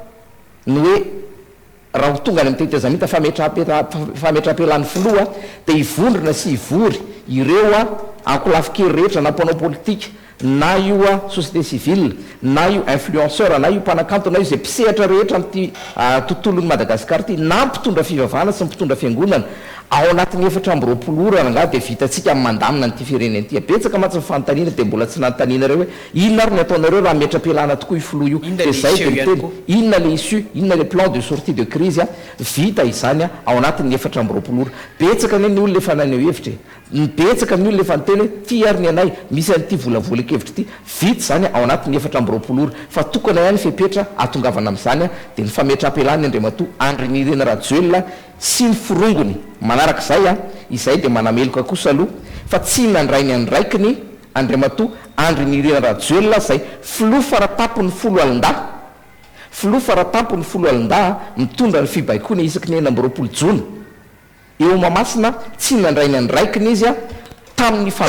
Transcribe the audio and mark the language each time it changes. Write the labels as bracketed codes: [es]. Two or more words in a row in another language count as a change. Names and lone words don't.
[mg] no hoe raha ho tonga any amin'ny tetezamita fametram-pelan'ny filoha dia hivondrona sy hivory ireo ankolafikely rehetra na mpanao politika na io [fr] société civile [mg] na io influenceur na io mpanakanto na io zay mpisehatra rehetra amin'ity tontolon'ny Madagasikara ty na mpitondra fivavahana sy mpitondra fiangonana ao anatin'ny 420 orana nga dia vitantsika mandamina nyity firenena ty betsaka matsy fanontaniana dia mbola tsy nanontaniana reo hoe inona ary ny ataonareo raha metra-pialana tokoa ifilo io dia zay dia miteny inona le issue inona le [fr] plan de sortie de crise [mg] vita izany ao anatin'ny 420 ora betsaka ny olona efa naneo hevitra betsaka ny olona efa niteny hoe ty ary ny anay misy an'ity volavolakevitra ty vita zany ao anatin'ny 420 ora fa tokana ihany fepetra atongavana amin'izany dia ny fametram-pialana Andriamatoa Andry Nirina Rajoelina sy ny firongony manarak'izay izay dia manameloka kosa aloha fa tsy nandrainy andraiky ny Andriamatoa Andry Nirina Rajoelina zay filoha faratampony 10 alin-dahy filoha faratampony 10 alin-dahy mitondra ny fibaikoana isaky ny 20 jona eo mamasina tsy nandrainy andraikiny izy tamin'ny